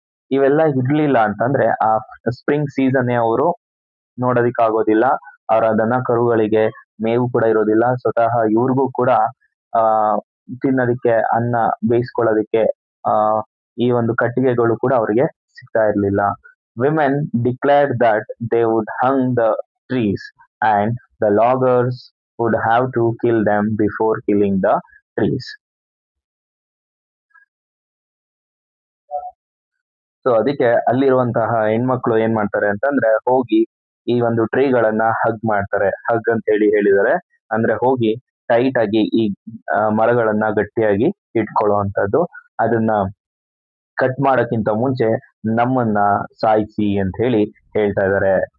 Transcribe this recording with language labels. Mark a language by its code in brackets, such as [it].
[kn] ಇವೆಲ್ಲ ಇರ್ಲಿಲ್ಲ ಅಂತಂದ್ರೆ ಆ ಸ್ಪ್ರಿಂಗ್ ಸೀಸನ್ ಅವರು ನೋಡೋದಿಕ್ ಆಗೋದಿಲ್ಲ. ಅವರ ದನ ಕರುಗಳಿಗೆ ಮೇವು ಕೂಡ ಇರೋದಿಲ್ಲ. ಸ್ವತಃ ಇವ್ರಿಗೂ ಕೂಡ ಆ ತಿನ್ನೋದಿಕ್ಕೆ ಅನ್ನ ಬೇಯಿಸ್ಕೊಳ್ಳೋದಿಕ್ಕೆ ಆ ಈ ಒಂದು ಕಟ್ಟಿಗೆಗಳು ಕೂಡ ಅವರಿಗೆ ಸಿಗ್ತಾ ಇರ್ಲಿಲ್ಲ. [en] Women declared that they would hang the trees and the loggers would have to kill them before killing the trees. [kn] So ಅದಕ್ಕೆ ಅಲ್ಲಿರುವಂತಹ ಹೆಣ್ಮಕ್ಳು ಏನ್ ಮಾಡ್ತಾರೆ ಅಂತಂದ್ರೆ ಹೋಗಿ ಈ ಒಂದು ಟ್ರೀಗಳನ್ನ ಹಗ್ ಮಾಡ್ತಾರೆ. ಹಗ್ ಅಂತ ಹೇಳಿದ್ದಾರೆ ಅಂದ್ರೆ ಹೋಗಿ ಟೈಟ್ ಆಗಿ ಈ ಮರಗಳನ್ನ ಗಟ್ಟಿಯಾಗಿ ಇಟ್ಕೊಳ್ಳುವಂತದ್ದು. ಅದನ್ನ ಕಟ್ ಮಾಡೋಕ್ಕಿಂತ ಮುಂಚೆ ನಮ್ಮನ್ನ ಸಾಯಿಸಿ ಅಂತ ಹೇಳಿ ಹೇಳ್ತಾ ಇದ್ದಾರೆ.